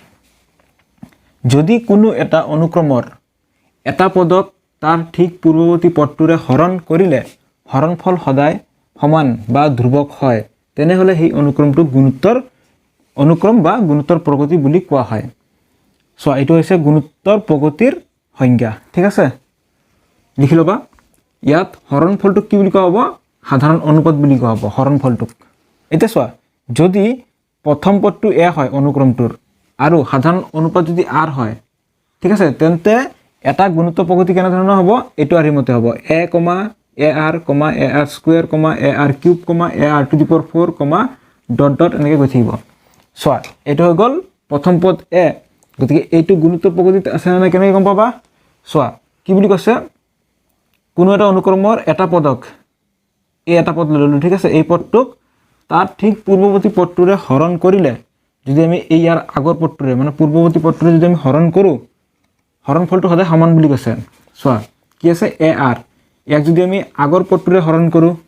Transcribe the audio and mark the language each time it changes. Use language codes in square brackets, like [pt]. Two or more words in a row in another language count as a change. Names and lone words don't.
[as] যদি কোনো এটা অনুক্ৰমৰ এটা পদক তাৰ ঠিক পূৰ্বৱৰ্তী পদটোৰে হৰণ কৰিলে হৰণফল সদায় সমান বা ধ্ৰুৱক হয় তেনেহ'লে সেই অনুক্ৰমটো গুণোত্তৰ অনুক্ৰম বা গুণোত্তৰ প্ৰগতি বুলি কোৱা হয় সো এইটো হৈছে গুণোত্তৰ প্ৰগতিৰ সংজ্ঞা ঠিক আছে লিখি লবা ইয়াত হৰণফলটোক কি বুলি কোৱা হ'ব সাধাৰণ অনুপাত বুলি কোৱা হ'ব হৰণফলটোক এতিয়া চোৱা যদি প্ৰথম পদটো এ হয় অনুক্ৰমটোৰ আৰু সাধাৰণ অনুপাত যদি r হয় ঠিক আছে তেন্তে এটা গুণোত্তৰ প্ৰগতি কেনে ধৰণৰ হ'ব এটো আৰিমতে হ'ব [en] a, ar, ar square, ar cube, ar to the power 4, dot dot [as] এনেকৈ গৈ থাকিব চোৱা এটো হৈ গ'ল প্ৰথম পদ এ গতিকে এইটো গুণোত্তৰ প্ৰগতিত আছে না কেনেকৈ গম পাবা চোৱা কি বুলি কৈছে কোনো এটা অনুক্ৰমৰ এটা পদক এই এটা পদ ললো ঠিক আছে এই পদটোক তাৰ ঠিক পূৰ্বৱৰ্তী পদটোৰে হৰণ কৰিলে যদি আমি এই ইয়াৰ আগৰ পদটোৰে মানে পূৰ্বৱৰ্তী পদটোৰে যদি আমি হৰণ কৰো হৰণফলটো সদায় সমান বুলি কৈছে চোৱা কি আছে ar ইয়াক যদি আমি আগৰ পদটোৰে হৰণ কৰো